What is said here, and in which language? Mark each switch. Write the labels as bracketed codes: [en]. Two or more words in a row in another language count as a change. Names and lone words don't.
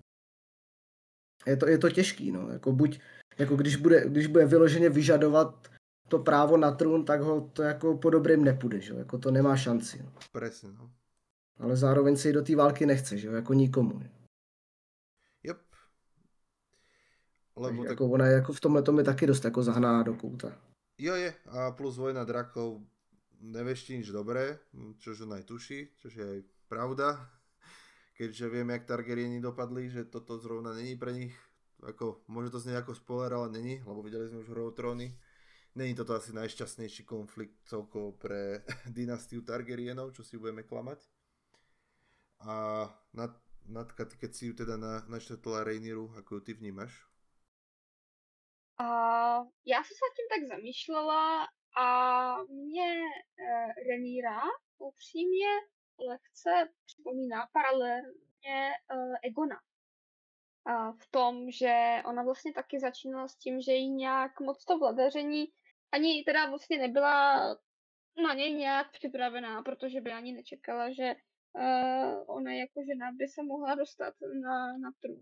[cs] je to těžký, no, jako buď, jako když bude vyloženě vyžadovat to právo na trůn, tak ho to jako po dobrým nepůjde, že jo, jako to nemá šanci. No. [sk] Presne, no. [cs] Ale zároveň se jí do té války nechce, že jo, jako nikomu. [sk] Yep. Lebo tak... [cs] jako ona je jako v tomhle tom je taky dost jako zahnaná do kouta. [sk] Jo je, a plus Vojna drakov neveští nič dobré, čož ona aj tuší, čož je aj pravda, keďže vieme, jak Targaryeni dopadli, že toto zrovna není pre nich, ako, môže to znieť ako spoiler, ale není, lebo videli sme už Hru o tróny. Není toto asi najšťastnejší konflikt celkovo pre dynastiu Targaryenov, čo si budeme klamať. A Natka, ty keď si ju teda načetla Rhaenyru, ako ju ty vnímaš? [cs] Já jsem se nad tím tak zamýšlela a mě Rhaenyra upřímně lehce připomíná paralelně Egona. V tom, že ona vlastně taky začínala s tím, že jí nějak moc to vladaření ani teda vlastně nebyla na něj nějak připravená, protože by ani nečekala, že ona jako žena by se mohla dostat na trůn.